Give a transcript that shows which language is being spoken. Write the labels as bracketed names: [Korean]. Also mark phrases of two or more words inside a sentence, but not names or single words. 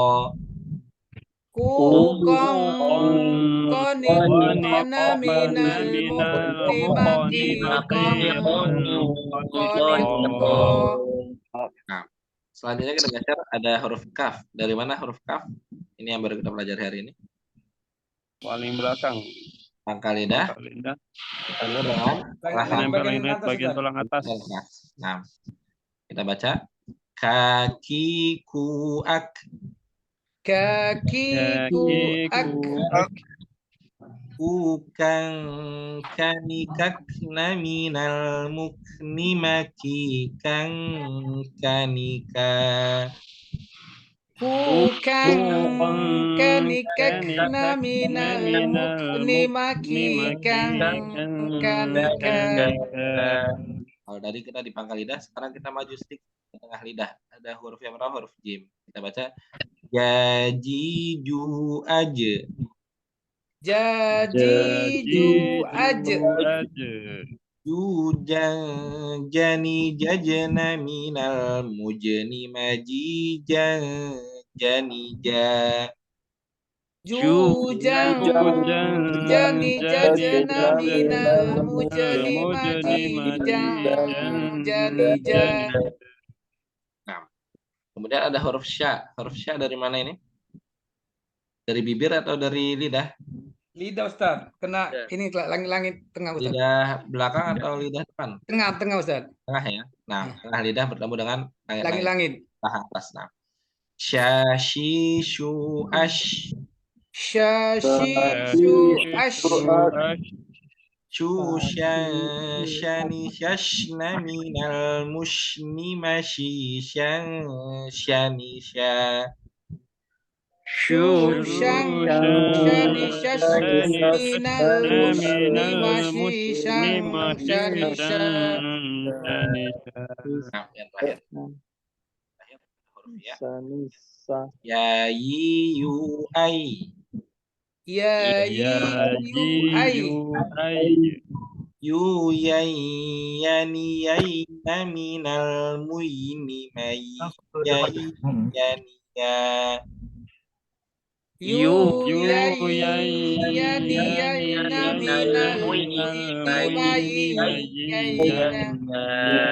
[Indonesian] Nah, selanjutnya kita geser ada huruf kaf. Dari mana huruf kaf? Ini yang baru kita pelajari hari ini. Paling belakang. Pangkal lidah. Bagian tulang atas. Nah, kita baca kaki kuak. Ukang kanikakna minal mukni makikang kanika. Kanikakna minal mukni makikang kanika. Kalau tadi kita di pangkal lidah, sekarang kita maju sedikit ke tengah lidah. Ada huruf yang berapa? Huruf jim. Kita baca jajiju aja. Jajiju aja. Jani jajana minal mujani majijan janija. Jujang jani jajana minal mujani majijang janija. Nah, kemudian ada huruf sya. Huruf sya dari mana ini? Dari bibir atau dari lidah? Lidah Ustaz, kena ini langit-langit tengah Ustaz. Lidah belakang atau lidah depan? Tengah Ustaz. Tengah ya. Nah, tengah lidah bertemu dengan Langit-langit. Tahan atas. Nah, syashishu ash. Syashishu ash. Shani shashna minal mushni mashishan shanisha. Syushang shani shashna minal mushni mashishan shanisha. Nah, yang terakhir huruf ya. Ya yu ai. Ya yu ai. Yu yani yayna minal muyni may yani ya. Yu yani yayna minal muyni may yayna.